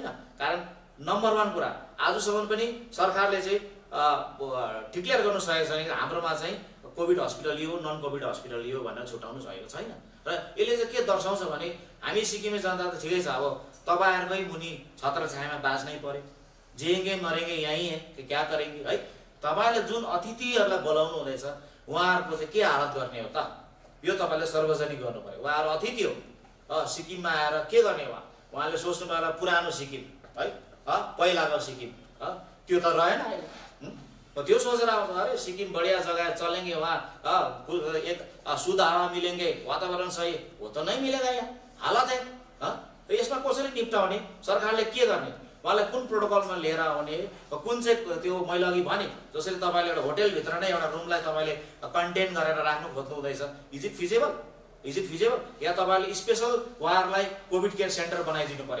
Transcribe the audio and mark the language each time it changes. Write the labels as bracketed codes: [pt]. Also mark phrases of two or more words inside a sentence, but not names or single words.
[ne] कारण नम्बर 1 कुरा आजसम्म पनि सरकारले चाहिँ डिक्लेयर गर्नु सकेको छैन कि हाम्रोमा चाहिँ [en] COVID hospital [ne] यो, [en] non COVID hospital [ne] यो भनेर छुटाउनु सकेको छैन। र यसले चाहिँ के दर्शाउँछ भने हामी सिक्किमे जनता त ठिकै छ, अब तपाईँहरूकै मुनि छत्र छायामा बाँच्नै पर्यो, [hi] जिएंगे मरेंगे यहीँ है कि क्या करेंगे है। [ne] तपाईँले जुन अतिथिहरूलाई बोलाउनु हुँदैछ उहाँहरूको चाहिँ के हालत गर्ने हो त? यो तपाईँले सार्वजनिक गर्नु पर्यो। उहाँहरू अतिथि हो, सिक्किममा आएर के गर्ने? उहाँले सोच्नु पर्ला पुरानो सिक्किम है, पहिलाको सिक्किम त्यो त रहेन अहिले। त्यो सोचेर आउँछ [hi] अरे सिक्किम बढिया जगह चलेंगे, वहाँ एक शुद्ध हावा मिलेंगे, वातावरण सही वो तो नहीं मिलेगा यहाँ, हालत है। [ne] यसमा कसरी निप्टाउने? सरकारले के गर्ने? उहाँलाई कुन प्रोटोकलमा लिएर आउने, कुन चाहिँ त्यो मैले अघि भने जसरी तपाईँले एउटा होटेलभित्र नै एउटा रुमलाई तपाईँले कन्टेन गरेर राख्नु खोज्नु हुँदैछ, [en] is it feasible? [ne] या तपाईँले स्पेसल उहाँहरूलाई [en] COVID care center [ne] बनाइदिनु पर्यो।